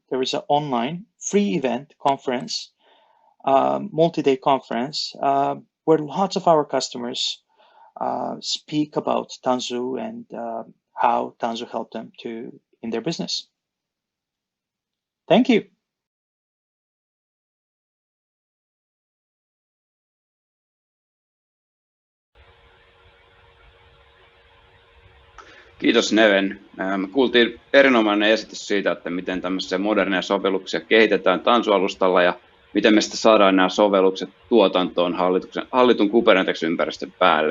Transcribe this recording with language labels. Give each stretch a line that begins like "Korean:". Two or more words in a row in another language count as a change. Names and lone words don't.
English: There is an online free event conference, multi-day conference, where lots of our customers speak about Tanzu and how Tanzu helped them in their business. Thank you.
Finnish: Kiitos Neven. Me kuultiin erinomainen esitys siitä, että miten tämmöisiä moderneja sovelluksia kehitetään Tanzu-alustalla ja miten me sitten saadaan nämä sovellukset tuotantoon hallitun Kubernetes-ympäristön päälle.